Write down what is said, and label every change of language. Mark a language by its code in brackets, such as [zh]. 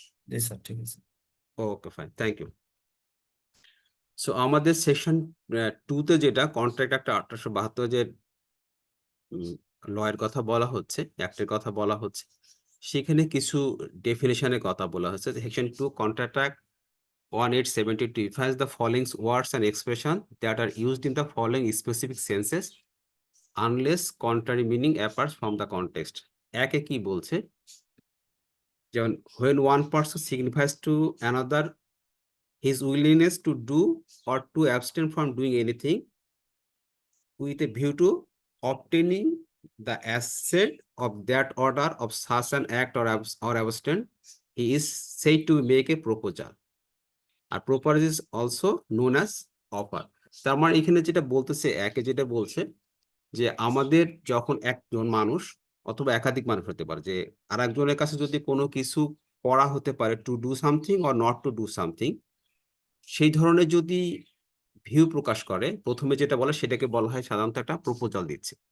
[bn] জি sir, ঠিক আছে। [en] Okay, fine, thank you. [bn] So আমাদের সেকশন 2 তে যেটা কন্ট্রাক্ট একটা 1872 যে লয়ের কথা বলা হচ্ছে, অ্যাক্টের কথা বলা হচ্ছে, সেখানে কিছু ডেফিনেশনের কথা বলা হচ্ছে। [en] Section 2 contract act 1872 defines the following words and expression that are used in the following specific senses unless contrary meaning appears from the context. [bn] একে কি বলছে, যেমন [en] when one person signifies to another his willingness to do or to abstain from doing anything with a view to obtaining the assent of that order of such an act or abstain, he is said to make a proposal. [bn] আর [en] Proposal is also known as offer. [bn] তার মানে এখানে যেটা বলতেছে, একে যেটা বলছে যে আমাদের যখন একজন মানুষ অথবা একাধিক মানুষ হতে পারে, যে আর একজনের কাছে যদি কোনো কিছু করা হতে পারে, [en] to do something or not to do something, [bn] সেই ধরনের যদি ভিউ প্রকাশ করে, প্রথমে যেটা বলে সেটাকে বলা হয় সাধারণত একটা প্রপোজাল দিচ্ছে।